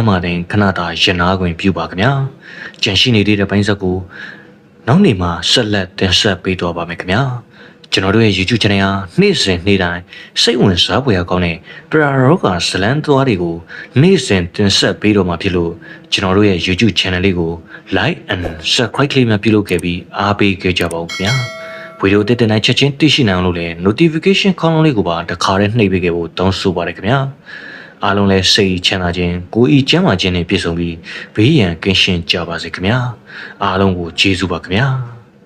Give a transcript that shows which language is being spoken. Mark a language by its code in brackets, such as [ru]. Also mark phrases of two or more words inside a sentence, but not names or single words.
[my] မှာတင်ခဏတာရင်နာခွင့်ပြုပါခင်ဗျာကြံရှိနေတဲ့ပိုင်းဆက်ကိုနောက်နေ့မှာဆက်လက်တင်ဆက်ပေးတော့ပါမယ်ခင်ဗျာကျွန် တော်တို့ရဲ့ YouTube channel ဟာနေ့စဉ်နေ့တိုင်းစိတ်ဝင်စားဖွယ်ကောင်းတဲ့ပရာရောဂါဇလန်းသွားတွေကိုနေ့စဉ်တင်ဆက်ပေးတော့မှာဖြစ်လို့ကျွန်တော်တို့ရဲ့ YouTube channel လေးကို [en] like and subscribe [my] လေးများပြုလုပ်ခဲ့ပြီးအားပေးခဲ့ကြပါဦးခင်ဗျာဗီဒီယိုတက်တဲ့နိုင်ချက်ချင်းသိရှိနိုင်အောင်လို့လည်း notification ခေါင်းလုံးလေးကိုပါတစ်ခါတည်းနှိပ်ပေးခဲ့ဖို့တောင်းဆိုပါတယ်ခင်ဗျာအားလုံးလည်းစိတ်ချမ်းသာခြင်းကိုယ်ဤကျန်းမာခြင်းနဲ့ပြည့်စုံပြီးဘေးရန်ကင်းရှင်းကြပါစေခင်ဗျာအားလုံးကိုကျေးဇူးပါခင်ဗျာ